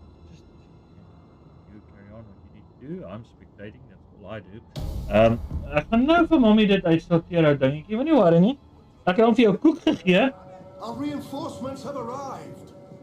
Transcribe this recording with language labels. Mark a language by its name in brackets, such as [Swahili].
[English] Just you carry on what you need to do. I'm spectating. That's all I do. [Afrikaans] Ek gaan nou vir mommy dit uitsorteer ou dingetjie. Moenie worry nie. Ek het hom vir jou koek gegee. [English] Our reinforcements have arrived.